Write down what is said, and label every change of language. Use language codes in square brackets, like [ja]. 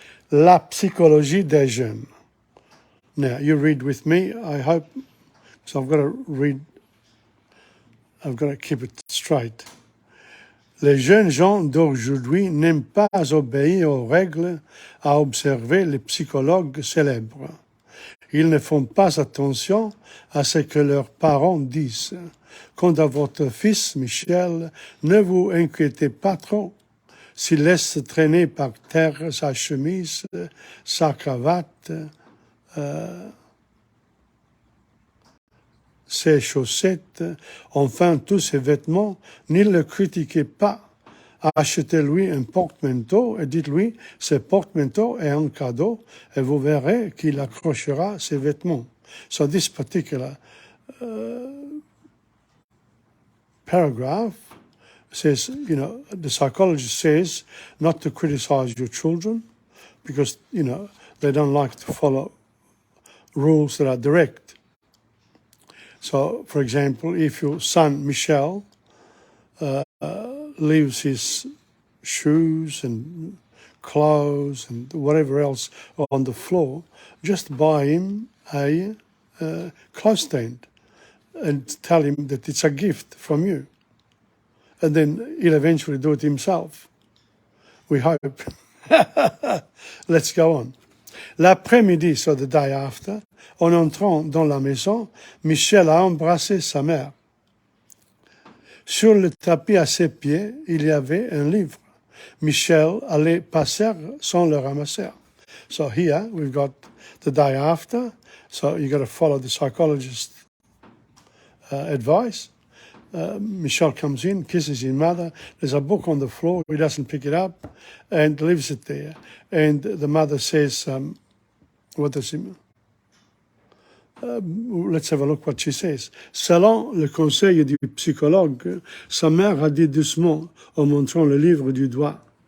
[fr] La psychologie des jeunes. [en] Now, you read with me, I hope, so I've got to keep it straight. [fr] Les jeunes gens d'aujourd'hui n'aiment pas obéir aux règles, a observé les psychologues célèbres. Ils ne font pas attention à ce que leurs parents disent. Quant à votre fils, Michel, ne vous inquiétez pas trop. S'il laisse traîner par terre sa chemise, sa cravate, ses chaussettes, enfin tous ses vêtements, ne le critiquez pas. Achetez-lui un porte-manteau et dites-lui, ce porte-manteau est un cadeau et vous verrez qu'il accrochera ses vêtements. [en] So this particular paragraph says, the psychologist says not to criticize your children because, they don't like to follow rules that are direct. So, for example, if your son, Michel, leaves his shoes and clothes and whatever else on the floor, just buy him a clothes stand and tell him that it's a gift from you. And then he'll eventually do it himself. We hope. Let's go on. [fr] L'après-midi, [en] so the day after, [fr] en entrant dans la maison, Michel a embrassé sa mère. Sur le tapis à ses pieds, il y avait un livre. Michel allait passer sans le ramasser. [en] So here we've got the day after. So you got to follow the psychologist's advice. Michel comes in, kisses his mother. There's a book on the floor. He doesn't pick it up and leaves it there. And the mother says, what does he mean? Let's have a look what she says. [fr] Selon le conseil du psychologue, sa mère a dit doucement en montrant le livre du doigt.